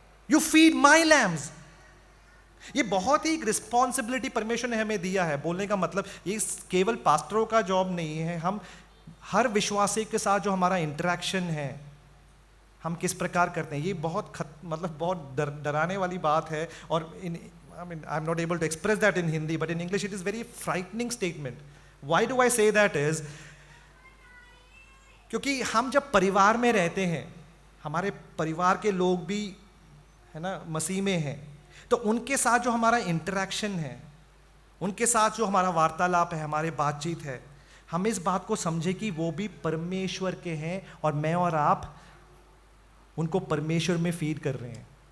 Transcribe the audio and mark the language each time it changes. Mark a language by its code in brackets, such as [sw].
[en] You feed my lambs. [hi] ये बहुत ही responsibility परमेश्वर ने हमें दिया है। बोलने का मतलब ये केवल पास्टरों का जॉब नहीं है। हम हर विश्वासी के साथ जो हमारा इंटरेक्शन है, हम किस प्रकार करते हैं, ये बहुत बहुत डराने वाली बात है। [en] और I'm not able to express that in Hindi, but in English it is very frightening statement. Why do I say that is, [hi] क्योंकि हम जब परिवार में रहते हैं, हमारे परिवार के लोग भी है ना मसीह में हैं, तो उनके साथ जो हमारा इंटरेक्शन है, उनके साथ जो हमारा वार्तालाप है, हमारे बातचीत है, हम इस बात को समझे कि वो भी परमेश्वर के हैं और मैं और आप उनको परमेश्वर में फीड कर रहे हैं।